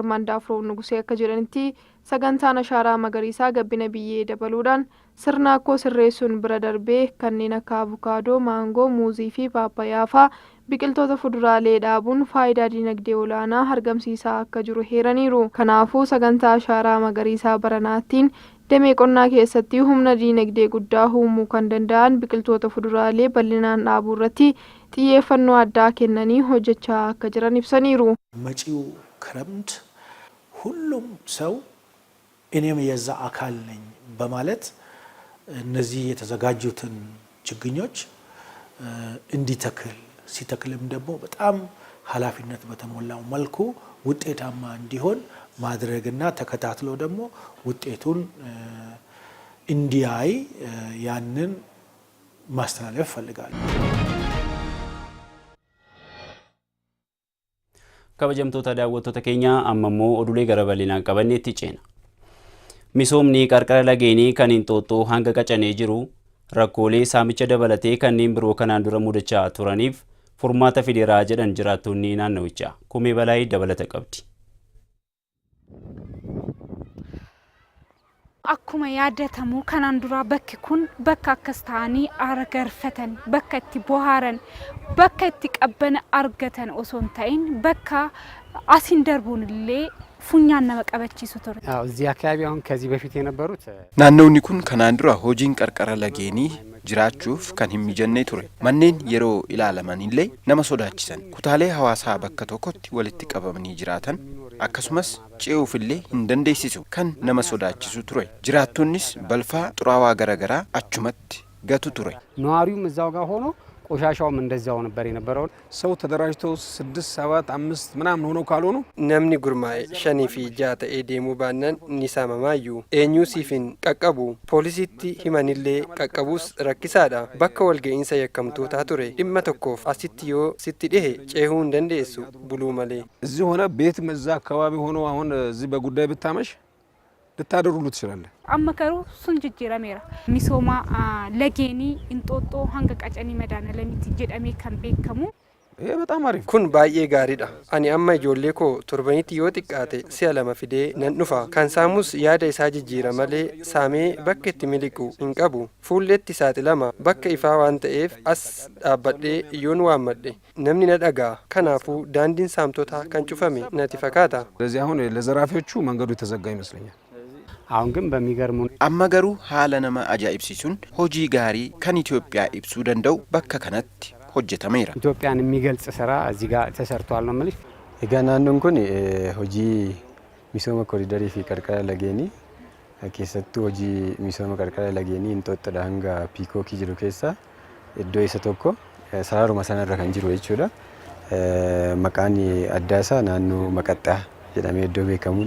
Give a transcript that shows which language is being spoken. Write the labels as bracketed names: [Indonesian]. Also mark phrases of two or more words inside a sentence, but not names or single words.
[Oromo] Mandaafroo Nugusee akka jedhanitti sagantaan ashaaraa magariisaa gabbina biyyee dabaluudhaan sirna akkoo sirreessuun bira darbee kanneen akka avukaadoo, maangoo, muuzii fi paappayaa fa'aa biqiltoota fuduraalee dhaabuun faayidaa dinagdee olaanaa argamsiisaa akka jiru heeraniiru. Kanaafuu sagantaa ashaaraa magariisaa baranaattiin damee qonnaa keessatti humna dinagdee guddaa uumuu kan danda'an biqiltoota fuduraalee bal'inaan dhaabuu irratti xiyyeeffannoo addaa kennanii hojjechaa akka jiran ibsaniiru. [Amharic] መጪው ክረምት ሁሉም ሰው እኔም የዛ አካል ነኝ በማለት እነዚህ የተዘጋጁትን ችግኞች እንዲተክል ሲተክልም ደግሞ በጣም ኃላፊነት በተሞላው መልኩ ውጤታማ እንዲሆን ማድረግና ተከታትሎ ደግሞ ውጤቱን እንዲያይ ያንን ማስተላለፍ ፈልጋለሁ። [Oromo] kabajamtoota daawwattoota keenya amma immoo oduulee gara bal'inaan qabanneetti ceena. Misoomni qarqara lageenii kan Inxooxxoo hanga qacanee jiru rakkoolee saamicha dabalatee kanneen biroo kanaan dura mudachaa turaniif furmaata fideeraa jedhan jiraattonni naannawichaa. Kumee Balaayii dabalata qabdi. Akkuma yaadatamu kanaan dura bakki kun bakka akkas ta'anii aara garfatan, bakka itti bohaaran, bakka itti qabbana argatan osoo hin ta'in bakka asiin darbuun illee funyaan nama qabachiisu ture. [Amharic] እዚህ አካባቢ አሁን ከዚህ በፊት የነበሩት [Oromo] naannawni kun kanaan dura hojiin qarqara lageenii jiraachuuf kan hin mijannee ture. Manneen yeroo ilaalaman illee nama sodaachisan. Kutaalee hawaasaa bakka tokkotti walitti qabamanii jiraatan akkasumas ce'uuf illee hin dandeessisu kan nama sodaachisu ture. Jiraattonnis balfaa xuraawaa garaagaraa achumatti gatu ture. [Amharic] ነዋሪውም እዛው ጋር ሆኖ ቆሻሻውም እንደዛው ነበር የነበረው። ሰው ተደራጅተው 6 7 5 ምናምን ሆኖ ካልሆኑ [Oromo] namni gurmaa'e 5 fi 6 ta'ee deemuu baannaan ni saamamaayyuu eenyuu siifin qaqqabu poolisiitti himanillee qaqqabuus rakkisaadha. Bakka walga'iinsa yakkamtootaa ture dhimma tokkoof asitti yoo sitti dhihe ceehuu hin dandeessu buluu malee. [Amharic] እዚህ ሆነ ቤት መዛ አካባቢ ሆኖ አሁን እዚህ በጉዳይ ብታመሽ ልታደሩሉ ትችላለህ። አመከሩ ሱን ጅጅራሜራ ሚሶማ ለጌኒ [Oromo] Inxooxxoo hanga qacanii madaana lamitti jedhamee kan beekamu. [Amharic] በጣም አሪፍ [Oromo] kun baay'ee gaariidha. Ani amma ijoollee koo torbanitti yoo xiqqaate si'a 2 fidee nan dhufa. Kan saamus yaada isaa jijjiira malee saamee bakka itti miliqu hin qabu. Fuulletti saaxilama bakka ifaa waan ta'eef as dhaabbadhee yoon waammadhe namni na dhagaa. Kanaafuu daandiin saamtotaa kan cufame natti fakkaata. [Amharic] ስለዚህ አሁን ለዘራፊዎቹ መንገዱ የተዘጋ ይመስለኛል። አሁን ግን በሚገርሙ [Oromo] amma garuu haala nama ajaa'ibsiisuun hojii gaarii kan Itoophiyaa ibsuu danda'u bakka kanatti hojjetameera. [Amharic] ኢትዮጵያን የሚገልጽ ስራ እዚህ ጋር ተሰርቷል ነው ማለት [Oromo] Egaa naannoon kun hojii misooma koriidarii fi qarqara lageenii keessattuu hojii misooma qarqara lageenii Inxooxxodha hanga Piikookii jiru keessa iddoo isa tokko sararuma sanarra kan jiru jechuudha. Maqaan addaa isaa naannoo Maqaxxaa jedhamee iddoo beekamudha.